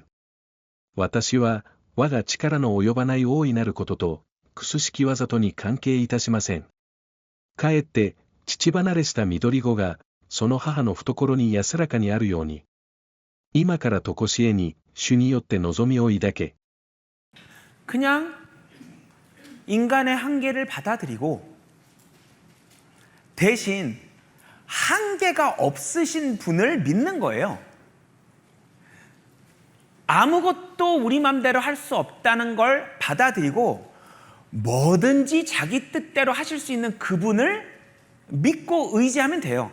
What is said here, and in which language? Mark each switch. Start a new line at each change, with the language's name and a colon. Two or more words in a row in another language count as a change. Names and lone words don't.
Japanese: 私は、我が力の及ばない大いなることと、くすしき技とに関係いたしません。かえって、乳離れした緑子が、その母の懐に安らかにあるように。今からとこしえに、主によって望みを抱け。
Korean: 그냥 인간의 한계를 받아들이고 대신 한계가 없으신 분을 믿는 거예요. 아무것도 우리 맘대로 할 수 없다는 걸 받아들이고 뭐든지 자기 뜻대로 하실 수 있는 그분을 믿고 의지하면 돼요.